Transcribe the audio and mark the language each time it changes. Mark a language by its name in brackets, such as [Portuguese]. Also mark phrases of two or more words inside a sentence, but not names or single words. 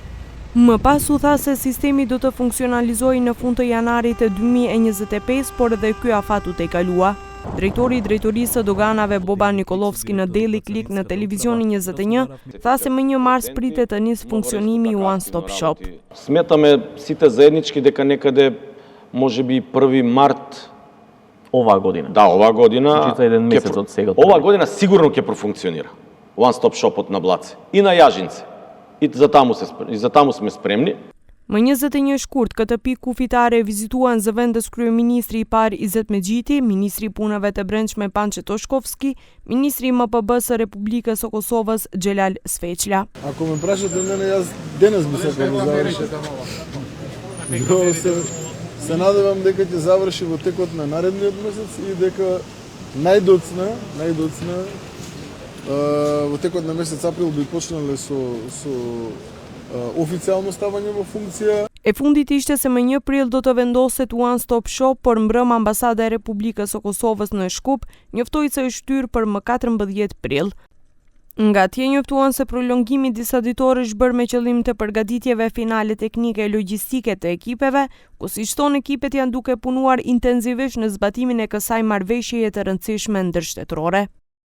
[Albanian] Më pas u tha se sistemi do të funksionalizojë në fund të janarit të 2025, por edhe ky afat u tejkalua. Drejtori I Drejtorisë së Doganave Boban Nikolovski në Daily Click në Televizionin 21 tha se më 1 mars pritet të nisë funksionimi I One Stop Shop. [Macedonian] Smetаме сите заеднички дека некаде можеби 1 март Ова година. Да, ова година. Чита еден месец од сега. Ова година сигурно ќе профункционира. One Stop Shopот на Блаце и на Јажинце. И за таму сме спремни. [Albanian] Më 21 shkurt këtë pikë kufitare vizituan zëvendës kryeministri I parë Izet Mexhiti, ministri I punëve të brendshme Pançe Toshkovski, ministri I MPB-s së Republikës së Kosovës Xhelal Sveçla. [Macedonian] Ако ме прашате мене, јас денес би сакал да заврши. Се надевам дека ќе заврши во текот на наредниот месец и дека најдоцна во tекот на месец април би почнале со официјално ставање во функција. [Albanian] E fundit ishte se më 1 prill do të vendoset One Stop Shop, por mbrëmë ambasada e Republikës së Kosovës në Shkup njoftoi se është shtyr për më 14 prill. Nga atje njoftuan se prolongimi disa ditore është bërë me qëllim të përgatitjeve finale teknike e logjistike të ekipeve, ku siç thonë ekipet janë duke punuar intensivisht në zbatimin e kësaj marrëveshjeje të rëndësishme ndërshtetërore.